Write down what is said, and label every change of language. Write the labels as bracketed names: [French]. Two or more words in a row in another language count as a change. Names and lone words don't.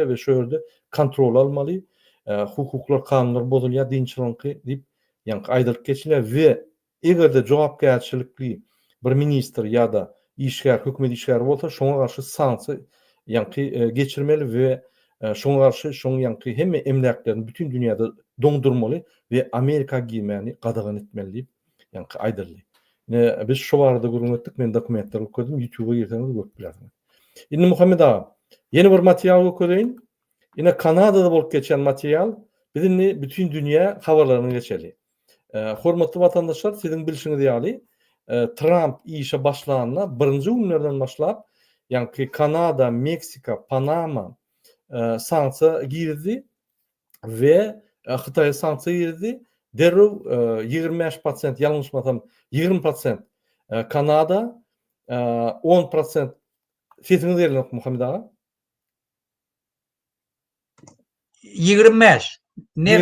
[Turkmen] we şo ýerde kontrol almaly, hukuklar, kanunlar bozulýar, dinçilik diýip ýa-ni aýdyryp geçilýär we egerde jogapkärçilikli bir minister ýa-da işgär, hökümet işgäri bolsa, şoňa garşy sanksiýa ýa-ni geçirmeli we şoňa garşy ýa-ni hemme emlaklaryny bütün dünýäde dondurmaly we Amerika giýmeni gadagan etmeli diýip ýa-ni aýdyrly. Biz şu barada gurgun etdik, men dokumentler okudum, YouTube'a girseniz görüp bilersiniz. Indi Muhammed ağa, yeni bir material okudayın. Yine Kanada'da bolup geçen material, bizimle bütün dünya haberlerini geçeli. Hormatly vatandaşlar, sizin bilişiniz ýaly, Trump işe başlaganına birinci günlerden başlap, yani Kanada, Meksika, Panama sanksiýa girdi ve Xitay sanksiýa girdi. Derrew 25% ýalňyşmasam 20% Kanada, 10% sesiniz geldi Muhammed ağa? 25. Neft,